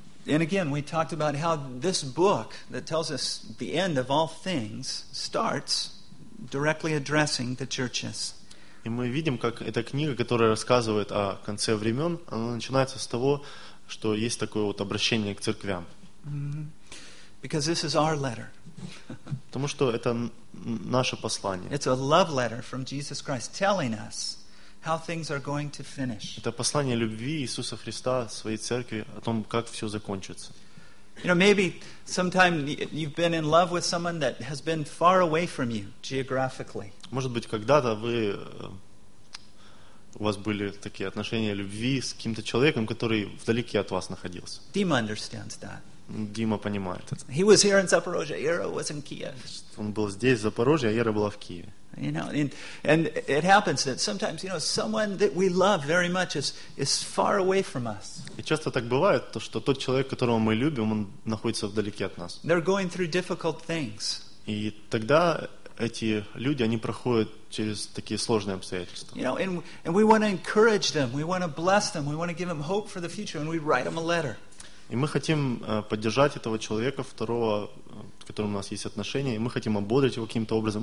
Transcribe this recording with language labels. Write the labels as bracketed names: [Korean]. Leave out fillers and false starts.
[English] And again, we talked about how this book that tells us the end of all things starts directly addressing the churches. [Russian] И мы видим, как эта книга, которая рассказывает о конце времен, она начинается с того, что есть такое вот обращение к церквям. [English] Because this is our letter. [Russian] Потому что это наше послание. [English] It's a love letter from Jesus Christ telling us how things are going to finish. [Russian] Это послание любви Иисуса Христа своей церкви о том, как все закончится. [English] You know, maybe sometime you've been in love with someone that has been far away from you geographically. [Russian] Может быть, когда-то вы у вас были такие отношения любви с каким-то человеком, который вдалеке от вас находился. [English] Dima understands that. [Russian] Дима понимает это. [English] He was here in Zaporozhye, Ira was in Kiev. [Russian] Он был здесь, в Запорожье, а Ира была в Киеве. [English] You know, and it happens that sometimes, you know, someone that we love very much is far away from us. [Russian] И часто так бывает, то что тот человек, которого мы любим, он находится вдалеке от нас. [English] They're going through difficult things. [Russian] И тогда эти люди, они проходят через такие сложные обстоятельства. [English] You know, and we want to encourage them, we want to bless them, we want to give them hope for the future, and we write them a letter. [Russian] И мы хотим поддержать этого человека, второго, с которым у нас есть отношения, и мы хотим ободрить его каким-то образом.